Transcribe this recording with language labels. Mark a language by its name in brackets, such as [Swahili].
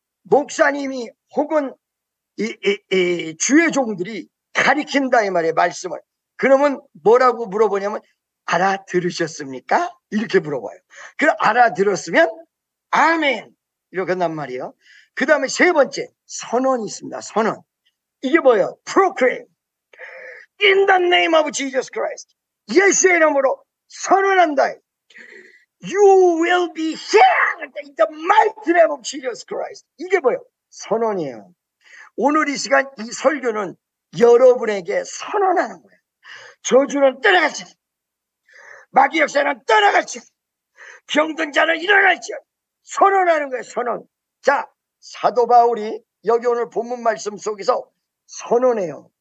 [Korean] 목사님이 혹은 주의 종들이 가르친다 이 말이에요. 말씀을. 그러면 뭐라고 물어보냐면 알아들으셨습니까? 이렇게 물어봐요. 그럼 알아들었으면 아멘 이렇게 한단 말이에요. 그 다음에 세 번째, 선언이 있습니다. 선언. 이게 뭐예요? [English] proclaim in the name of Jesus Christ. [Korean] 예수의 이름으로 선언한다. [English] You will be healed in the mighty name of Jesus Christ. [Korean] 이게 뭐예요? 선언이에요. 오늘 이 시간 이 설교는 여러분에게 선언하는 거예요. 저주는 떠나갈지어다, 마귀 역사는 떠나갈지어다, 병든 자는 일어날지어다. 선언하는 거예요. 선언. 자, 사도 바울이 여기 오늘 본문 말씀 속에서 선언해요.